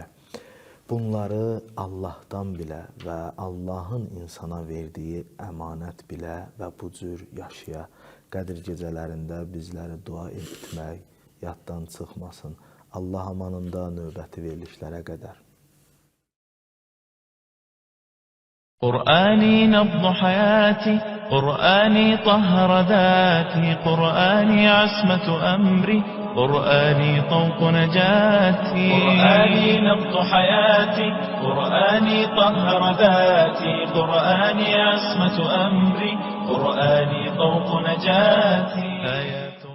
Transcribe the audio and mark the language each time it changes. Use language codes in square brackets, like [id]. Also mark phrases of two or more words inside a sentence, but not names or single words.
[az] Bunları Allahdan bilə və Allahın insana verdiyi əmanət bilə və bu cür yaşaya. Qədir gecələrində bizləri dua etmək yaddan çıxmasın. Allah amanında növbəti verilişlərə qədər. [ar] قرآني نبض حياتي قرآني طهر ذاتي قرآني عصمة أمري قرآني طوق نجاتي قرآني نبض حياتي قرآني طهر ذاتي قرآني عصمة أمري قرآني طوق نجاتي